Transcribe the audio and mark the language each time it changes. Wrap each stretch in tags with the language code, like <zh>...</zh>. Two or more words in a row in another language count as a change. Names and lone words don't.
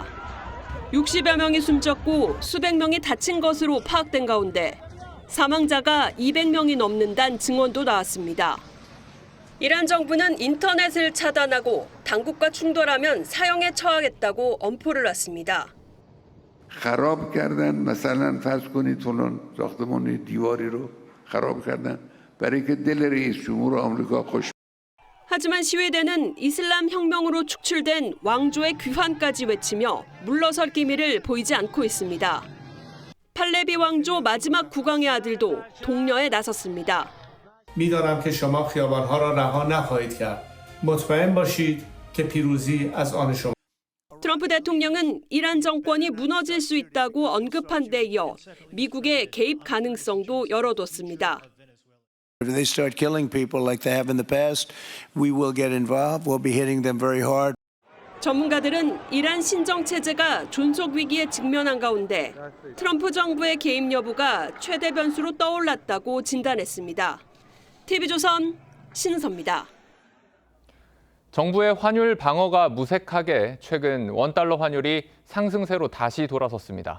<ko>60여 명이 숨졌고 수백 명이 다친 것으로 파악된 가운데 사망자가 200명이 넘는다는 증언도 나왔습니다. 이란 정부는 인터넷을 차단하고 당국과 충돌하면 사형에 처하겠다고 엄포를 놨습니다.</ko> <fa>خراب کردن مثلا فرض کنید فلان ساختمان دیواری رو خراب کردن برای که دل رئیس جمهور آمریکا خوش.</fa> <ko>하지만 시위대는 이슬람 혁명으로 축출된 왕조의 귀환까지 외치며 물러설 기미를 보이지 않고 있습니다. 팔레비 왕조 마지막 국왕의 아들도 독려에 나섰습니다.</ko> <fa>می‌دانم که شما خیابان‌ها را رها نخواهید کرد. مطمئن باشید که پیروزی از آن شما.</fa> <ko>트럼프 대통령은 이란 정권이 무너질 수 있다고 언급한 데 이어 미국의 개입 가능성도 열어뒀습니다.</ko> <en>If they start killing people like they have in the past, we will get involved. We'll be hitting them very hard.</en> <ko>전문가들은 이란 신정 체제가 존속 위기에 직면한 가운데 트럼프 정부의 개입 여부가 최대 변수로 떠올랐다고 진단했습니다. TV조선 신은서입니다. 정부의 환율 방어가 무색하게 최근 원달러 환율이 상승세로 다시 돌아섰습니다.</ko>